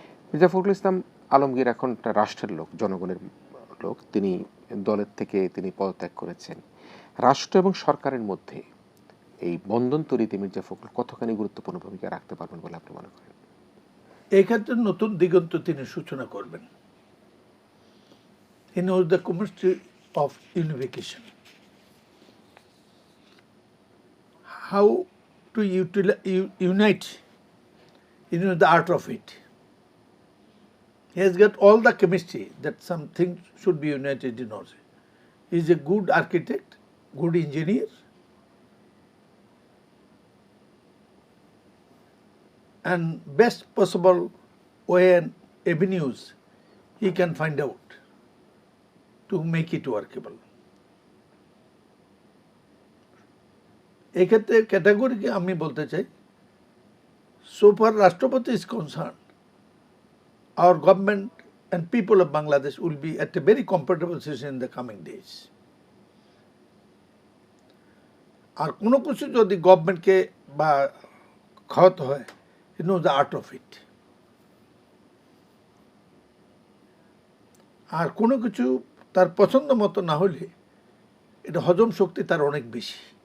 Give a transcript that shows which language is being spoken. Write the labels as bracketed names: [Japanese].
[Bangla] মির্জা ফখরুল ইসলাম আলমগীর এখন একটা রাষ্ট্রের লোক, জনগণের লোক। তিনি দলের থেকে তিনি পদত্যাগ করেছেন। রাষ্ট্র এবং সরকারের মধ্যে এই বন্ধন তৈরিতে মির্জা ফখরুল কতখানি গুরুত্বপূর্ণ ভূমিকা রাখতে পারবেন বলে আপনি মনে করেন? এই ক্ষেত্রে নতুন দিগন্ত তিনি সূচনা করবেন। [English] He knows the chemistry of unification. How to unite. He knows the art of it. He has got all the chemistry that something should be united in also. He is a good architect, good engineer, and best possible way and avenues he can find out to make it workable. [Bangla] এক্ষেত্রে ক্যাটাগরিকে আমি বলতে চাই, [English] so far Rashtrapati is concerned, our government and people of Bangladesh will be at a very comfortable situation in the coming days. [Bangla] আর কোনো কিছু যদি গভর্নমেন্টকে বা খাওয়াতে হয়, [English] he knows the art of it. [Bangla] আর কোনো কিছু তার পছন্দ মতো না হলে এটা হজম শক্তি তার অনেক বেশি।